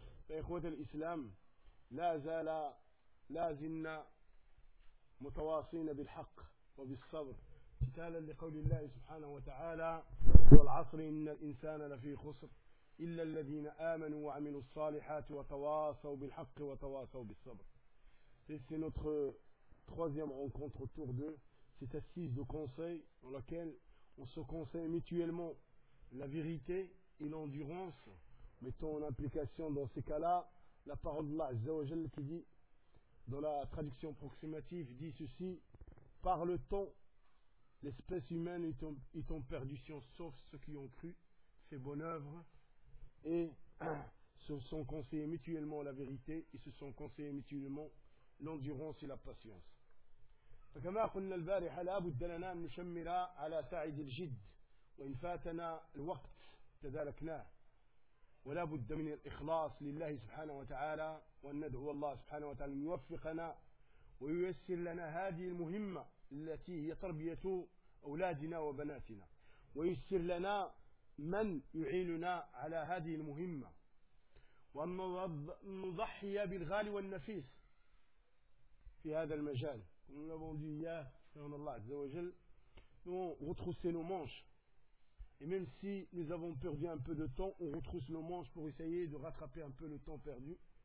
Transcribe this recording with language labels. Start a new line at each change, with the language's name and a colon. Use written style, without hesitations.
Arabic: فإخوة الإسلام، لازلنا متواصين بالحق وبالصبر امتثالا لقول الله سبحانه وتعالى: والعصر إن الإنسان لفي خسر إلا الذين آمنوا وعملوا الصالحات وتواصوا بالحق وتواصوا بالصبر.
French: Et c'est notre troisième rencontre autour d'eux, cette assise de conseil dans laquelle on se conseille mutuellement la vérité et l'endurance, mettant en application dans ces cas-là la parole d'Allah Azza wa Jalla qui dit, dans la traduction approximative, dit ceci: par le temps, l'espèce humaine est en perdition, sauf ceux qui ont cru, fait bonne œuvre, et se sont conseillés mutuellement la vérité, et se sont conseillés mutuellement l'endurance et la patience.
Arabic: فكما قلنا البارحة لا بد لنا أن نشمر على ساعد الجد، وإن فاتنا الوقت تداركناه، ولا بد من الإخلاص لله سبحانه وتعالى، وأن ندعو الله سبحانه وتعالى أن يوفقنا وييسر لنا هذه المهمة التي هي تربية أولادنا وبناتنا، وييسر لنا من يعيننا على هذه المهمة، وأن نضحي بالغالي والنفيس في هذا المجال.
French: Nous l'avons dit hier, en Allah Azza wa Jal, nous avons retroussé nos manches. Et même si nous avons perdu un peu de temps, on retrousse nos manches pour essayer de rattraper un peu le temps perdu.